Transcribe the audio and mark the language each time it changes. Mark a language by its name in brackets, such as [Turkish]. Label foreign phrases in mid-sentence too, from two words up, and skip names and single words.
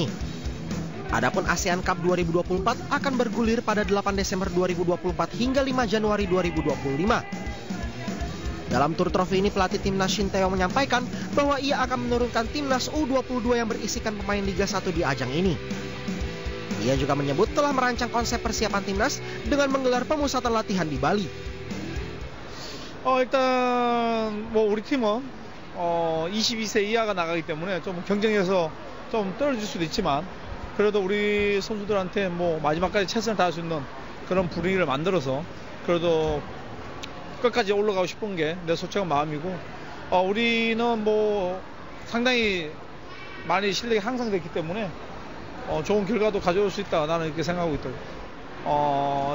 [Indonesian] Adapun ASEAN Cup 2024 akan bergulir pada 8 Desember 2024 hingga 5 Januari 2025. Dalam tur trofi ini, pelatih Timnas Shin Tae-yong menyampaikan bahwa ia akan menurunkan Timnas U22 yang berisikan pemain Liga 1 di ajang ini. Ia juga menyebut telah merancang konsep persiapan timnas dengan menggelar pemusatan latihan di Bali. [Korean] 일단 우리 팀은 22세 이하가 나가기 때문에 좀 경쟁에서 좀 떨어질 수도 있지만 그래도 우리 선수들한테 마지막까지 최선을 다할 수 있는 그런 분위기를 만들어서 그래도 끝까지 올라가고 싶은 게 내 솔직한 마음이고 우리는 상당히 많이 실력이 향상됐기 때문에 좋은 결과도 가져올 수 있다 나는 이렇게 생각하고 있더라고요.